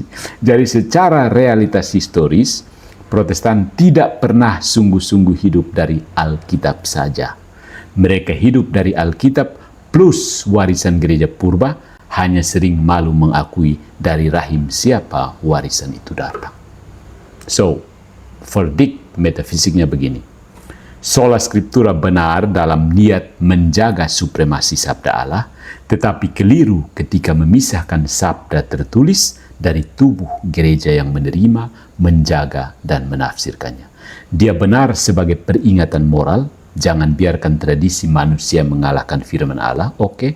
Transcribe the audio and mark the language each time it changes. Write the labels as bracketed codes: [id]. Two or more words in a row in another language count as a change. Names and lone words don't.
[id] Jadi secara realitas historis, Protestan tidak pernah sungguh-sungguh hidup dari Alkitab saja. Mereka hidup dari Alkitab plus warisan gereja purba, hanya sering malu mengakui dari rahim siapa warisan itu datang. So, verdict metafisiknya begini. [la] Sola Scriptura [id] benar dalam niat menjaga supremasi sabda Allah, tetapi keliru ketika memisahkan sabda tertulis dari tubuh gereja yang menerima, menjaga, dan menafsirkannya. Dia benar sebagai peringatan moral, jangan biarkan tradisi manusia mengalahkan firman Allah, oke.